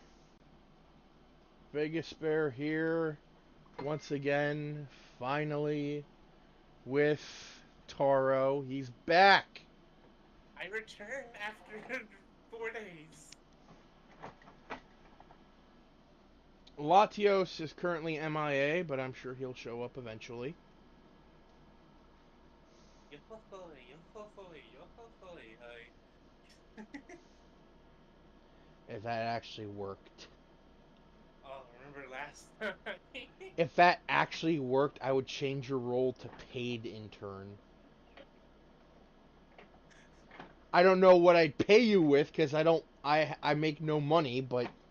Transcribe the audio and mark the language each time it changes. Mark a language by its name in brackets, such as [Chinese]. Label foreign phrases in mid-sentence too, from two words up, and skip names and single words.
[English] Vegas Bear here once again, finally, with Taro. He's back! I return after 4 days. Latios is currently MIA, but I'm sure he'll show up eventually. Yo-ho-hoy, yo-ho-hoy, yo-ho-hoy, hoy. If that actually worked. Oh, remember last time? If that actually worked, I would change your role to paid intern. I don't know what I'd pay you with because I make no money, but